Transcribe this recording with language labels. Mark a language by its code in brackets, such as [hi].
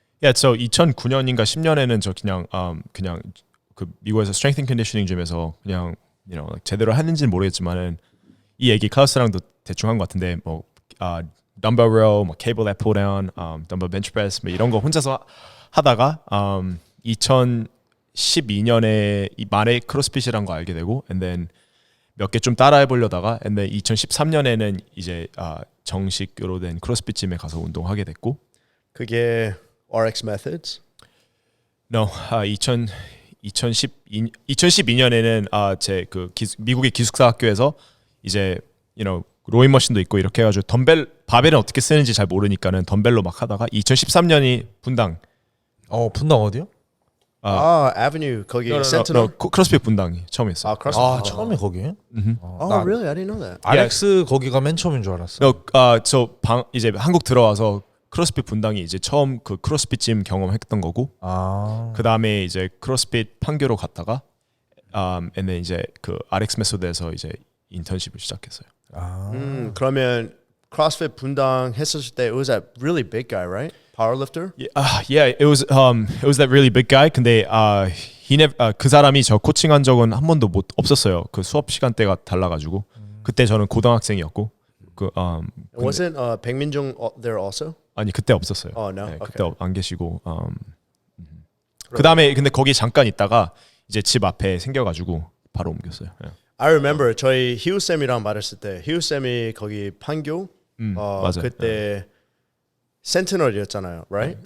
[ko] Yeah, so 2009년인가 10년에는 저 그냥 그 미국에서 strength and conditioning gym에서 그냥 제대로 했는지는 모르겠지만은 이 얘기 클라우스랑도 대충 한 것 같은데 뭐 dumbbell row, 뭐 cable lat pull down, dumbbell bench press 뭐 이런 거 혼자서 하다가 2012년에 이 말에 크로스핏이란 거 알게 되고, [en] and then [ko] 몇 개 좀 따라해 보려다가, and then 2013년에는 이제 정식으로 된 크로스핏 짐에 가서 운동하게 됐고. 그게 RX Methods? No, 2012년에는 제 그 미국의 기숙사 학교에서 이제 로잉 머신도 있고 이렇게 해가지고 바벨은 어떻게 쓰는지 잘 모르니까는 덤벨로 막 하다가 2013년이 분당. 분당 어디요? Avenue 거기 센트널. 크로스핏 분당이 처음이었어요. 크로스핏. 처음에 거기? [en] Oh, really? I didn't know that. [ko] RX 거기가 맨 처음인 줄 알았어. 이제 한국 들어와서 크로스핏 분당이 이제 처음 그 크로스핏 짐 경험했던 거고. 그 다음에 이제 크로스핏 판교로 갔다가, and then 이제 그 RX 메소드에서 이제 인턴십을 시작했어요. 그러면 CrossFit 분당 했었을 때 [en] it was that really big guy, right? Powerlifter? Yeah, it was that really big guy. [ko] 근데 그 사람이 저 코칭한 적은 한 번도 없었어요. 그 수업 시간대가 달라가지고 그때 저는 고등학생이었고 [en] Wasn't 백민종 there also? [ko] 아니 그때 없었어요. [en] Oh, no? [ko] 네, [en] Okay. [ko] 그때 안 계시고 그 다음에 근데 거기 잠깐 있다가 이제 집 앞에 생겨가지고 바로 옮겼어요. 네. [en] I remember [ko] 저희 희우 쌤이랑 말했을 때 희우 쌤이 거기 판교 맞아요. 그때 센티널이었잖아요, [en] right?